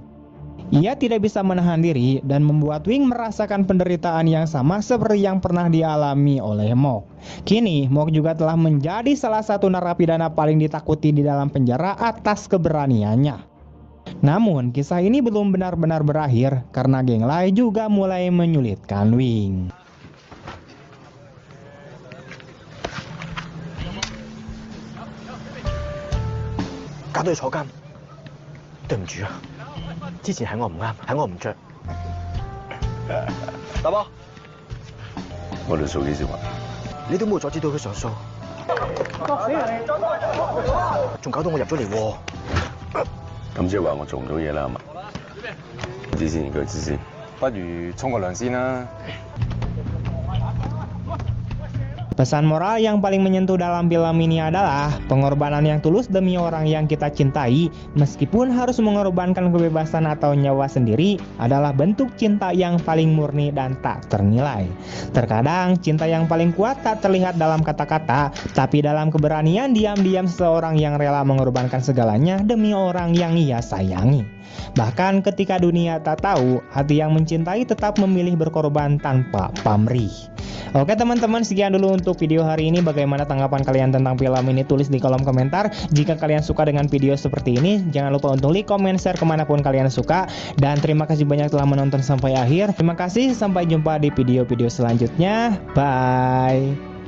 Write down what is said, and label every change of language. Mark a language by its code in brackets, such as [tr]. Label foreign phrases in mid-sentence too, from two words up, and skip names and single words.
[id] Ia tidak bisa menahan diri dan membuat Wing merasakan penderitaan yang sama seperti yang pernah dialami oleh Mok. Kini, Mok juga telah menjadi salah satu narapidana paling ditakuti di dalam penjara atas keberaniannya. Namun, kisah ini belum benar-benar berakhir karena geng Lai juga mulai menyulitkan Wing. [yue] 搞到你坐監，對唔住啊！之前係我唔啱，係我唔着。大波，我哋數幾時還？你都冇阻止到佢上訴，仲搞到我入咗嚟喎。咁即係話我做唔到嘢啦，係嘛？知先，佢知先。不如沖個涼先啦。 [id] Pesan moral yang paling menyentuh dalam film ini adalah pengorbanan yang tulus demi orang yang kita cintai, meskipun harus mengorbankan kebebasan atau nyawa sendiri, adalah bentuk cinta yang paling murni dan tak ternilai. Terkadang cinta yang paling kuat tak terlihat dalam kata-kata, tapi dalam keberanian diam-diam seseorang yang rela mengorbankan segalanya demi orang yang ia sayangi. Bahkan ketika dunia tak tahu, hati yang mencintai tetap memilih berkorban tanpa pamrih. Oke teman-teman, sekian dulu untuk video hari ini. Bagaimana tanggapan kalian tentang film ini? Tulis di kolom komentar. Jika kalian suka dengan video seperti ini, jangan lupa untuk [en] like, comment, share [id] kemanapun kalian suka. Dan terima kasih banyak telah menonton sampai akhir. Terima kasih, sampai jumpa di video-video selanjutnya. Bye.